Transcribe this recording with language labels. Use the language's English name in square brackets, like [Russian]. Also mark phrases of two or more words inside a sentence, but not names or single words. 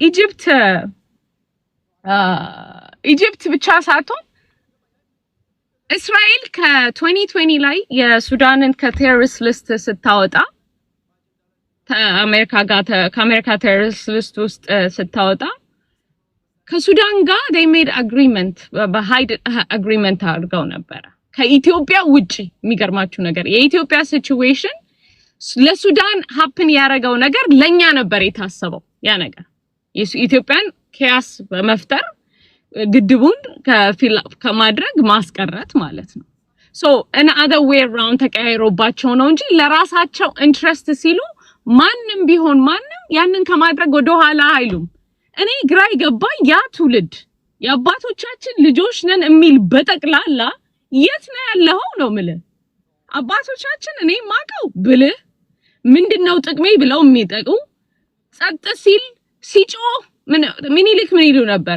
[Amharic] ኢጂፕት ብቻ ሳትሆን እስራኤል ከ2020 ላይ የሱዳንን ከቴሮሪስት ሊስት ስታወጣ ከአሜሪካ [English] terrorist list [Amharic] ውስጥ ስታወጣ ከሱዳን ጋር [English] they made agreement [Amharic] በሃይድ አግሪመንት አድርገው ነበረ ከኢትዮጵያ ውጪ። የሚገርማችሁ ነገር የኢትዮጵያ ሲቹዌሽን ለሱዳን ሀፕን ያደረገው ነገር ለኛ ነበር የታሰበው። ያ ነገር ኢትዮጵያን ኪያስ በመፍጠር ግድቡን ከማድረግ ማስቀረት ማለት ነው። ሶ [English] another way around [Amharic] ተቀያይሮባቸው ነው እንጂ ለራሳቸው ኢንትረስት ሲሉ ማንም ቢሆን ማንም ያንን ከማድረግ ወደ ኋላ አይሉም። እኔ ግራ ይገባኝ ያ ትውልድ የአባቶቻችን ልጆች ነን የሚል በጠቅላላ የት ነው ያለው ነው የምልህ። አባቶቻችን እኔ ማቀው ብልህ ምንድነው ጥቅሜ ብለው የሚጠቁ ጸጥ ሲል ሲጮህ ምኒልክ ምን ይሉ ነበር?